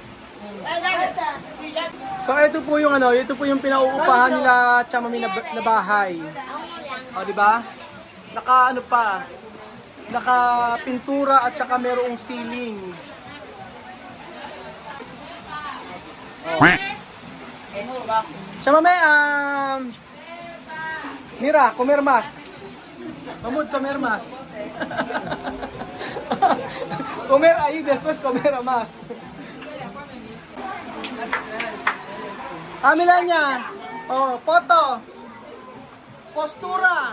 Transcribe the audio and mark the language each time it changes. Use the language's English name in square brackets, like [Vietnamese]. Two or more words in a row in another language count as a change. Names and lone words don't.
[Filipino] So ito po yung pinauupahan nila Chamame na bahay. O, di ba? Naka-pintura at saka merong ceiling. Chamame, [Spanish] mira, comer más. Mamud, comer más. Comer ahí, después comer más. Melania. Oh, foto. Postura.